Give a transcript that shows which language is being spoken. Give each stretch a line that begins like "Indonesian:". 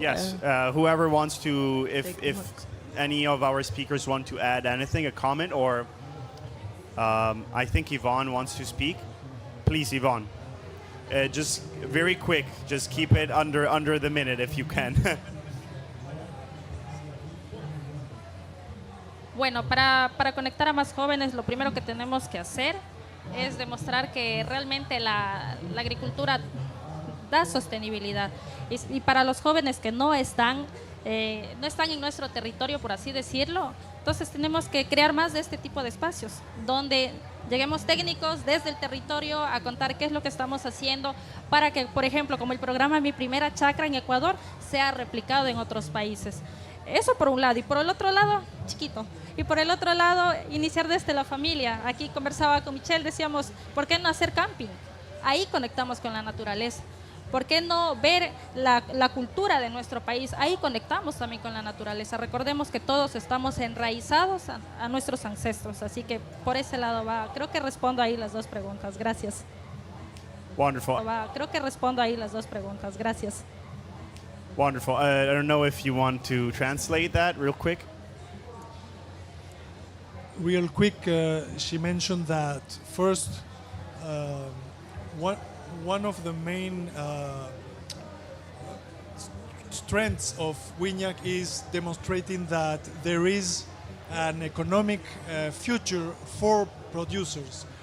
English: Yes, whoever wants to, if any of our speakers want to add anything, a comment, or I think Yvonne wants to speak. Please, Yvonne. Just very quick, just keep it under the minute if you can.
Spanish: Bueno, para conectar a más jóvenes, lo primero que tenemos que hacer es demostrar que realmente la agricultura da sostenibilidad. Y para los jóvenes que no están en nuestro territorio, por así decirlo, entonces tenemos que crear más de este tipo de espacios, donde lleguemos técnicos desde el territorio a contar qué es lo que estamos haciendo para que, por ejemplo, como el programa Mi Primera Chacra en Ecuador, sea replicado en otros países. Eso por un lado. Y por el otro lado, chiquito. Y por el otro lado, iniciar desde la familia. Aquí conversaba con Michelle, decíamos, ¿por qué no hacer camping? Ahí conectamos con la naturaleza. ¿Por qué no ver la cultura de nuestro país? Ahí conectamos también con la naturaleza. Recordemos que todos estamos enraizados a nuestros ancestros, así que por ese lado va. Creo que respondo ahí las dos preguntas. Gracias.
English: Wonderful.
Spanish: Creo que respondo ahí las dos preguntas. Gracias.
English: Wonderful. I don't know if you want to translate that real quick. Real quick, she mentioned that first, one of the main strengths of Wiñac is demonstrating that there is an economic future for producers.